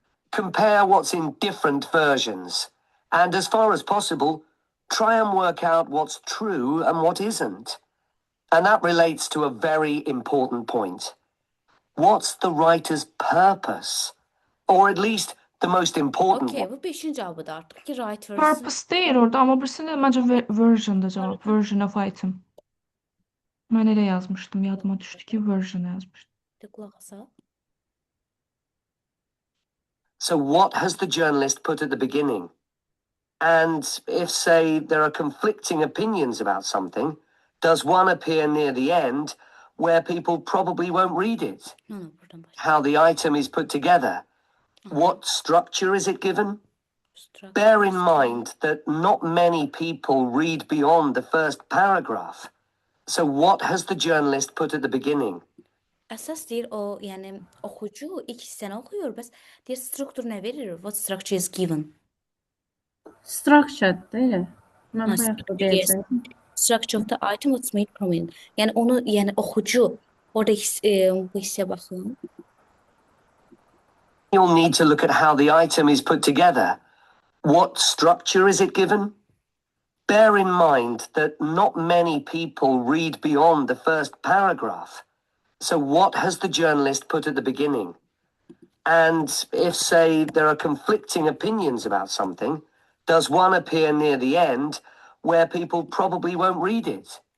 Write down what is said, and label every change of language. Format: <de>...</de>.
<en>Compare what's in different versions. And as far as possible, try and work out what's true and what isn't. And that relates to a very important point. What's the writer's purpose? Or at least the most important Okay, one.</en> <az>bu 5-ci cavabıdır artıq ki, right version. Purpose deyir orada, amma birisində məncə version'da cavab.</az> <en>Version of item.</en> <az>Mən elə yazmışdım, yadıma düşdü ki, version yazmışdım. Qulaq asaq.</az> <en>So what has the journalist put at the beginning? And if, say, there are conflicting opinions about something, does one appear near the end where people probably won't read it?</en> <az>No, buradan başla.</az> <en>How the item is put together? What structure is it given? Structure. Bear in mind that not many people read beyond the first paragraph. So what has the journalist put at the beginning?</en> <az>Əsas deyir o, yəni oxucu ilk hissəni oxuyur, bəs deyir struktur nə verir?</az> <en>What structure is given?</en> <az>Structured deyil. Mən Nasıl bayaq da</az> <en>yes.</en> <az>deyəcəydim.</az> <en>Structure of the item was made prominent.</en> <az>Yəni onu, yəni oxucu orada bu hissəyə baxın.</az> <en>You'll need to look at how the item is put together. What structure is it given? Bear in mind that not many people read beyond the first paragraph. So what has the journalist put at the beginning? And if, say, there are conflicting opinions about something, does one appear near the end where people probably won't read it?</en>